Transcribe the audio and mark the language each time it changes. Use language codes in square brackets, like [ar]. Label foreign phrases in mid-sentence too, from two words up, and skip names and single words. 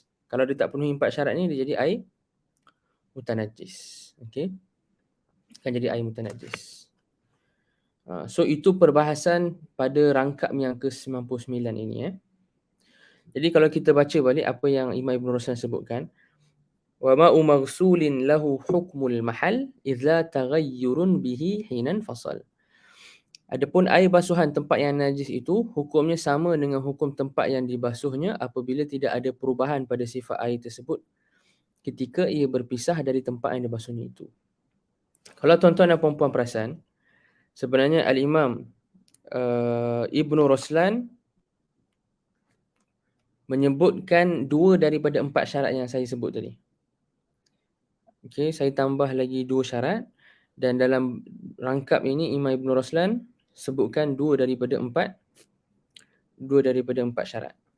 [ms] Kalau dia tak penuhi 4 syarat ni, dia jadi air mutanajis. Okey. Akan jadi air mutanajis. So itu perbahasan pada rangkap yang ke-99 ini. Jadi kalau kita baca balik apa yang Imam Ibn Ruslan sebutkan, [ar] وماء مغسول له حكم المحل إذا تغير به حين فصل. [ms] Adapun air basuhan tempat yang najis itu hukumnya sama dengan hukum tempat yang dibasuhnya apabila tidak ada perubahan pada sifat air tersebut ketika ia berpisah dari tempat yang dibasuhnya itu. Kalau tuan-tuan dan puan-puan perasan, sebenarnya Al-Imam Ibn Ruslan menyebutkan 2 daripada 4 syarat yang saya sebut tadi. Okey, saya tambah lagi 2 syarat dan dalam rangkap ini Imam Ibn Ruslan sebutkan 2 daripada 4 syarat.